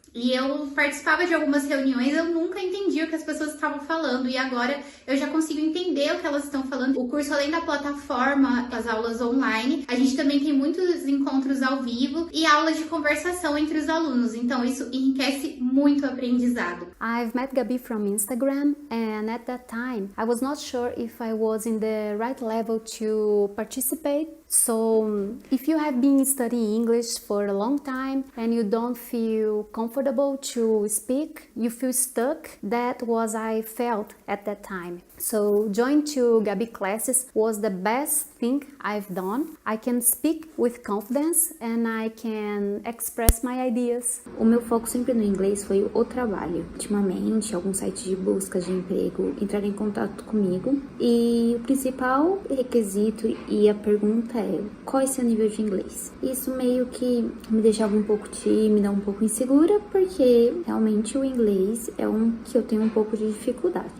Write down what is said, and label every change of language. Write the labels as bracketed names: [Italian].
[Portuguese] E eu participava de algumas reuniões, eu nunca entendia o que as pessoas estavam falando. E agora eu já consigo entender o que elas estão falando. O curso, além da plataforma, as aulas online, a gente também tem muitos encontros ao vivo e aulas de conversação entre os alunos. Então isso enriquece muito o aprendizado. [English] I've met Gabi from Instagram, and at that time I was not sure if I was in the right level to participate. So if you have been studying English for a long time and you don't feel comfortable to speak, you feel stuck, that was I felt at that time. So joining to Gabi classes was the best thing I've done. I can speak with confidence and I can express my ideas. [Portuguese] O meu foco sempre no inglês foi o trabalho. Ultimamente, alguns sites de busca de emprego entraram em contato comigo e o principal requisito e a pergunta é: qual é seu nível de inglês? Isso meio que me deixava um pouco tímida, um pouco insegura, porque realmente o inglês é que eu tenho um pouco de dificuldade.